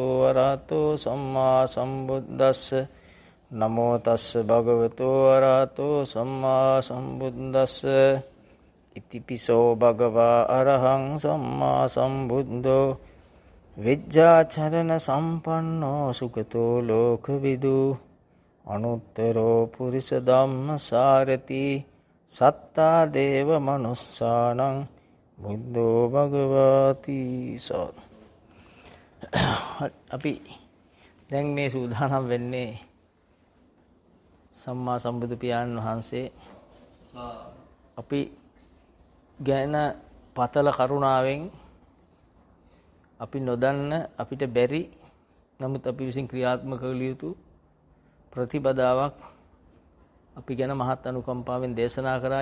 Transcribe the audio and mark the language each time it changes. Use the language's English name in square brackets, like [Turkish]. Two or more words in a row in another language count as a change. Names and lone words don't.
[Pali] අරහතෝ සම්මා සම්බුද්දස්ස නමෝ තස්ස භගවතු අරහතෝ සම්මා සම්බුද්දස්ස ඉතිපිසෝ භගවා අරහං සම්මා සම්බුද්ධෝ විජ්ජාචරණ සම්පන්නෝ සුගතෝ ලෝකවිදු අනුත්තරෝ පුරිස ධම්ම සාරති සත්තා දේව මනුස්සානං බුද්ධෝ භගවති සෝ. [Sinhala] අපි දැන් මේ සූදානම් වෙන්නේ සම්මා සම්බුදු පියාණන් වහන්සේ අපි ගැන පතල කරුණාවෙන් අපි නොදන්න අපිට බැරි නමුත් අපි විසින් ක්‍රියාත්මක කළ යුතු ප්‍රතිපදාවක් අපි ගැන මහත් අනුකම්පාවෙන් දේශනා කරා.